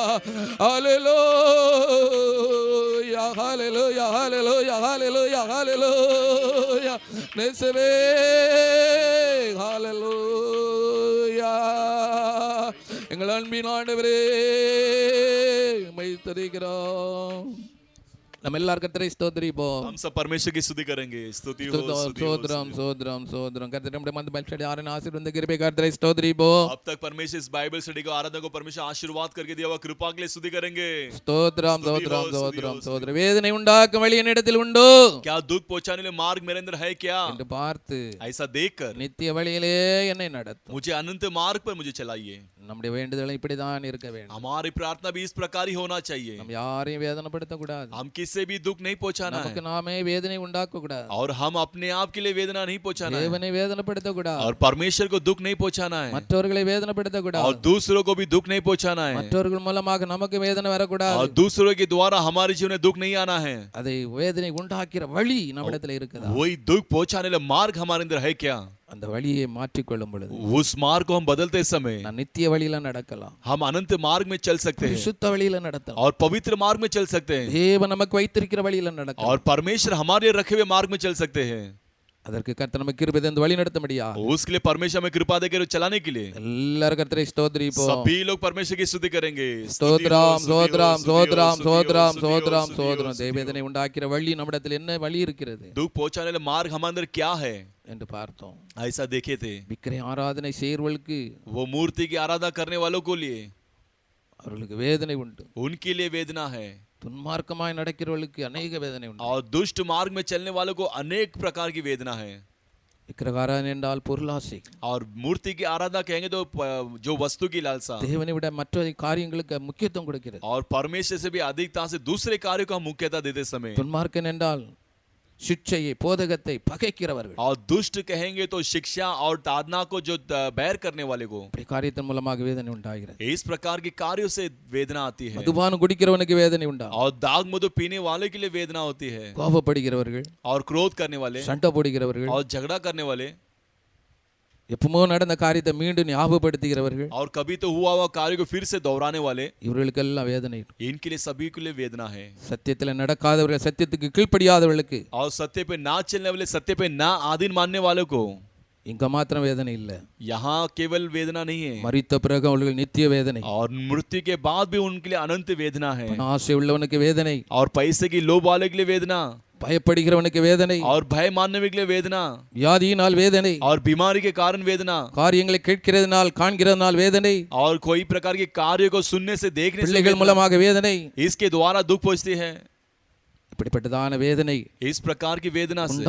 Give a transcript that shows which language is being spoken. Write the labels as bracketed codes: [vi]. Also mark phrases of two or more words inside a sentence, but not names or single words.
[ta] ஹல்லேலூயா ஹல்லேலூயா ஹல்லேலூயா ஹல்லேலூயா ஹல்லேலூயா நேசவே ஹல்லேலூயா எங்கள் அன்பின் ஆண்டவரே உம்மை துதிக்கிறோம் நம்ம எல்லாரும் கர்த்தரை ஸ்தோத்திரிப்போம் [hi] हम सब परमेश्वर की स्तुति करेंगे स्तुति हो [ta] சோத்ரம் சோத்ரம் சோத்ரம் கர்த்தர் நம்முடைய மந்த [en] Bible study [ta] ஆரன் ஆசீர்வாத கிருபை கர்த்தரை ஸ்தோத்திரிப்போம் [hi] अब तक परमेश्वर इस [en] Bible study [hi] को आराधना को परमेश्वर आशीर्वाद करके दिया हुआ कृपा के लिए स्तुति करेंगे [ta] ஸ்தோத்ரம் சோத்ரம் சோத்ரம் சோத்ரம் வேதனை உண்டாக்கும் வழி என்னிடத்தில் உண்டோ [hi] क्या दुख पहुंचाने वाले मार्ग मेरे अंदर है क्या [ta] என்று பார்த்து [hi] ऐसा देखकर [ta] நித்திய வழியிலே என்னை நடத்தும் [hi] मुझे अनंत मार्ग पर मुझे चलाइए [ta] நம்முடைய வேண்டுதலும் இப்படிதான் இருக்க வேண்டும் [hi] हमारी प्रार्थना भी इस प्रकार ही होना चाहिए [ta] நம்ம யாரையும் வேதனைப்படுத்த கூடாது [hi] हम किसी भी दुख नहीं पहुंचाना है [ta] நமக்கு நாமே வேதனை உண்டாக்க கூடாது [hi] और हम अपने आप के लिए वेदना नहीं पहुंचाना है [ta] தேவனை வேதனைப்படுத்த கூடாது [hi] और परमेश्वर को दुख नहीं पहुंचाना है [ta] மற்றவர்களை வேதனைப்படுத்த கூடாது [hi] और दूसरों को भी दुख नहीं पहुंचाना है [ta] மற்றவர்கள் மூலமாக நமக்கு வேதனை வரக்கூடாது [hi] और दूसरों के द्वारा हमारे जीवन में दुख नहीं आना है [ta] அதை வேதனை உண்டாக்கிற வழி நம்மிடத்தில் இருக்குதா [hi] वही दुख पहुंचाने वाला मार्ग हमारे अंदर है क्या [ta] அந்த வழியை மாற்றிக்கொள்ளும் பொழுது [hi] उस मार्ग को हम बदलते समय [ta] நான் நித்திய வழியில நடக்கலாம் [hi] हम अनंत मार्ग में चल सकते हैं [ta] சுத்த வழியில நடத்தலாம் [hi] और पवित्र मार्ग में चल सकते हैं [ta] தேவன் நமக்கு வைத்திருக்கிற வழியில நடக்கலாம் [hi] और परमेश्वर हमारे रखे हुए मार्ग में चल सकते हैं [ta] அதற்கு கர்த்தர் நமக்கு கிருபை தந்து வழி நடத்த முடியாது [hi] उसके लिए परमेश्वर हमें कृपा देकर चलाने के लिए [ta] எல்லாரும் கர்த்தரை ஸ்தோத்திரிப்போம் [hi] सभी लोग परमेश्वर की स्तुति करेंगे [ta] ஸ்தோத்திரம் ஸ்தோத்திரம் ஸ்தோத்திரம் ஸ்தோத்திரம் ஸ்தோத்திரம் ஸ்தோத்திரம் தேவவேதனை உண்டாக்கிற வழி நம்மிடத்தில் என்ன வழி இருக்கிறது [hi] दुख पहुंचाने वाला मार्ग हमारे अंदर क्या है [ta] என்று பார்த்தோம் [hi] ऐसा देखे थे [ta] விக்கிர ஆராதனை செய்வர்களுக்கு [hi] वो मूर्ति की आराधना करने वालों को लिए [ta] அவர்களுக்கு வேதனை உண்டு [hi] उनके लिए वेदना है [ta] துன்மார்க்கமாய் நடக்கிறவர்களுக்கு अनेक வேதனை உண்டு [hi] और दुष्ट मार्ग में चलने वालों को अनेक प्रकार की वेदना है [ta] விக்கிரகாராதனை என்றால் பொருளாசை [hi] और मूर्ति की आराधना कहेंगे तो जो वस्तु की लालसा [ta] தேவனை விட மற்ற காரியங்களுக்கு முக்கியத்துவம் கொடுக்கிறது [hi] और परमेश्वर से भी अधिकता से दूसरे कार्यों को हम मुख्यता देते समय [ta] துன்மார்க்கன் என்றால் शिक्षையை போதகத்தை பகைக்கிறவர்கள் [hi] और दुष्ट कहेंगे तो शिक्षा और ताड़ना को जो बैर करने वाले को [ta] இப்படி காரியத்தின் மூலமாக வேதனை உண்டாகிறது [hi] इस प्रकार के कार्यों से वेदना आती है [ta] மதுபானம் குடிக்கிறவனுக்கு வேதனை உண்டாகும் [hi] और दाग मधु पीने वाले के लिए वेदना होती है [ta] கோபப்படுகிறவர்கள் [hi] और क्रोध करने वाले [ta] சண்டை போடுகிறவர்கள் [hi] और झगड़ा करने वाले [ta] எப்பமோ நடந்த காரியத்தை மீண்டும் ஞாபகப்படுத்துகிறவர்கள் [hi] और कभी तो हुआ हुआ कार्य को फिर से दोहराने वाले [ta] இவர்களுக்கெல்லாம் வேதனை [hi] इनके लिए सभी के लिए वेदना है [ta] சத்தியத்தில் நடக்காதவர்கள் சத்தியத்துக்கு கீழ்ப்படியாதவர்களுக்கு [hi] और सत्य पे ना चलने वाले सत्य पे ना आधीन मानने वालों को [ta] இங்க மாத்திரம் வேதனை இல்ல [hi] यहाँ केवल वेदना नहीं है [ta] மரித்த பிறகு அவர்கள் நித்திய வேதனை [hi] और मृत्यु के बाद भी उनके लिए अनंत वेदना है [ta] ஆசை உள்ளவனுக்கு வேதனை [hi] और पैसे की लोभ वाले के लिए वेदना [ta] பயப்படுகிறவனுக்கு வேதனை [hi] और भय मानने के लिए वेदना [ta] வியாதியினால் வேதனை [hi] और बीमारी के कारण वेदना [ta] காரியங்களை கேட்கிறதுனால் காண்கிறதுனால் வேதனை [hi] और कोई प्रकार के कार्य को सुनने से देखने से [ta] பிள்ளைகள் மூலமாக வேதனை [hi] इसके द्वारा दुख पहुंचती है [ta] இப்படிப்பட்டதான வேதனை [hi] इस प्रकार की वेदना से